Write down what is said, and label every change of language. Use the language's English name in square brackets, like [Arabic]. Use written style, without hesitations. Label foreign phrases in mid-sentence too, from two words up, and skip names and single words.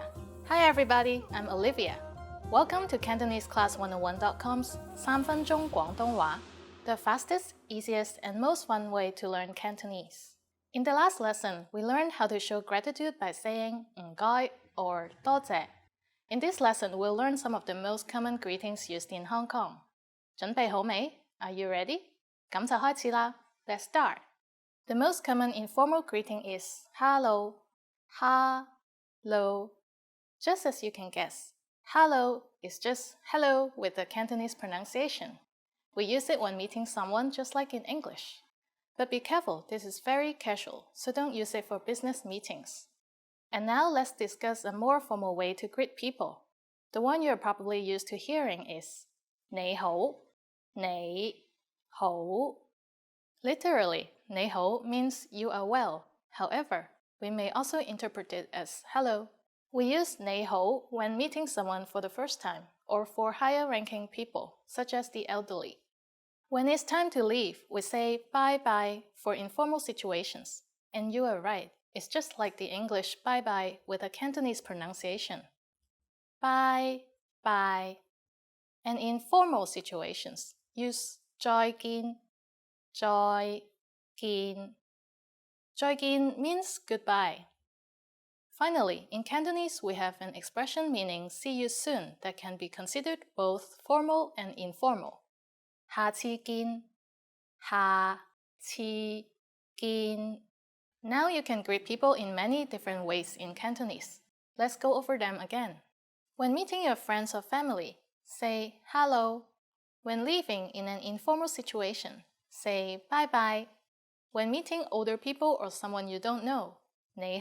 [English] Hi everybody, I'm Olivia. Welcome to CantoneseClass101.com's 3 分鐘廣東話, the fastest, easiest, and most fun way to learn Cantonese. In the last lesson, we learned how to show gratitude by saying 唔該 or 多謝. In this lesson, we'll learn some of the most common greetings used in Hong Kong. [Cantonese] 準備好未? [English] Are you ready? [Cantonese] 咁就開始啦. [English] Let's start. The most common informal greeting is hello. Hello. Just as you can guess, hello is just hello with the Cantonese pronunciation. We use it when meeting someone just like in English. But be careful, this is very casual, so don't use it for business meetings. And now let's discuss a more formal way to greet people. The one you're probably used to hearing is [Cantonese] 你好, 你好. [English] Literally, 你好 means you are well. However, we may also interpret it as hello. We use 你好 when meeting someone for the first time or for higher-ranking people, such as the elderly. When it's time to leave, we say bye-bye for informal situations. And you are right, it's just like the English bye-bye with a Cantonese pronunciation. Bye-bye. And in formal situations, use [Cantonese] 再見, 再見. [English] 再見 means goodbye. Finally, in Cantonese, we have an expression meaning see you soon that can be considered both formal and informal. [Cantonese] 下次見, 下次見. [English] Now you can greet people in many different ways in Cantonese. Let's go over them again. When meeting your friends or family, say hello. When leaving in an informal situation, say bye-bye. When meeting older people or someone you don't know, [Cantonese] 你好.